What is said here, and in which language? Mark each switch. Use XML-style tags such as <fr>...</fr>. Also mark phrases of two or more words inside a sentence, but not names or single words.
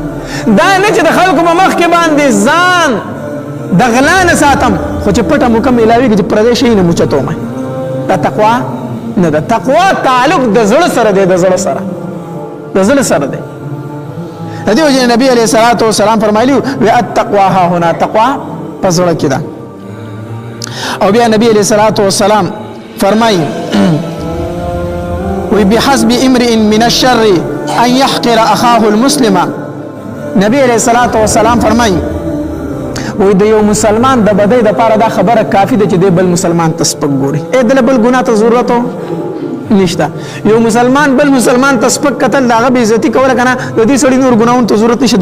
<ps>دا نه چې د خلکو په مخ کې باندې ځان د غلا نه ساتم خو چې پټه موقع میلاویږي چې پردی شي نه موچتوم. دا تقوا نه ده. تقوا تعلق د زړه سره دی، د زړه سره دی. د دې وجه نبی علیه الصلاۃ والسلام فرمایلی</ps> <ar>و التقوا ها هنا،</ar> <ps>تقوا په زړه کې ده. او بیا نبی علیه الصلاۃ والسلام فرمایي وی</ps> <ar>بحسب امرئ من الشر ان يحقر اخاه المسلم.</ar> <ps>نبی علیه الصلاۃ والسلام فرمایي وی د یو مسلمان د بدی د پاره دا خبره کافی ده چې د بل مسلمان ته سپک ګوري. د بل ګناه ته ضرورت نشته. یو مسلمان بل مسلمان ته سپک قتل دغه بې عزتی کوله کنه د دې سړي نور ګناون ته ضرورت نشته.</ps>